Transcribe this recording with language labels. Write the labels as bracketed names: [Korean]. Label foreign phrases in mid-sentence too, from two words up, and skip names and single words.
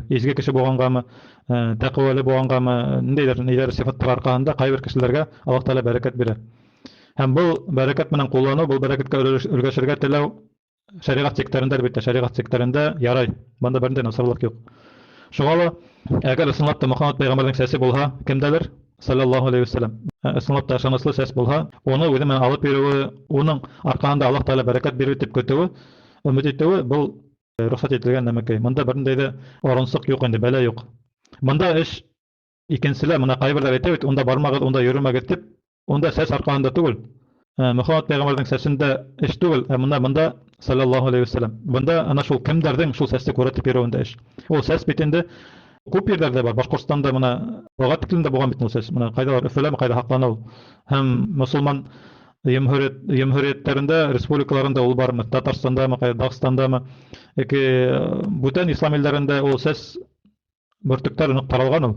[Bashkir] Изге кеше булғанғамы, тәҡүәле булғанғамы, ниндәйҙер сифаттар арҡаһында ҡайбер кешеләргә Аллаһ Тәғәлә бәрәкәт бирә. Һәм был бәрәкәт менән ҡулланыу, был бәрәкәткә өлгәшергә теләү шәриғәт сектәрендә, әлбиттә, шәриғәт сектәрендә ярай. Бында бер ниндәй насарлыҡ юҡ. Шуға ла, әгәр ысынлап та Мөхәммәд пәйғәмбәрҙең сәсе булһа, кемдәлер, [Arabic] صلى الله عليه وسلم, [Bashkir] ысынлап та ышаныслы сәс булһа, уны үҙе менән алып йөрөүе, уның арҡаһында Аллаһ Тәғәлә бәрәкәт бирер тип көтөүе, өмөт итеүе, был рөхсәт ителгән нәмәкәй. Бында бер ниндәй ҙә оронсоҡ юҡ инде, бәлә юҡ. Бында эш икенселә, бына ҡайберҙәр әйтә бит, унда бармағыҙ, унда йөрөмәгеҙ тип, унда сәс арҡаһында түгел. Мөхәммәд пәйғәмбәрҙең сәсендә эш түгел, ә бында [Arabic] صلى الله عليه وسلم. [Bashkir] Бында ана шул кемдәрҙең шул сәсте күрәтеп йөрөүендә эш. Ул сәс бит инде күп ерҙәрҙә бар. Башҡортостанда бына лоғат тиклемдә булған бит ул сәс. Бына ҡайҙалыр, Өфөләме, ҡайҙа һаҡлана ул. Һәм мосолман йәмһүриәттәрендә, республикаларында ул бармы, Татарстандамы, ҡайҙа, Дағстандамы, яки бүтән ислам илдәрендә ул сәс бөртөктәр ныҡ таралған ул.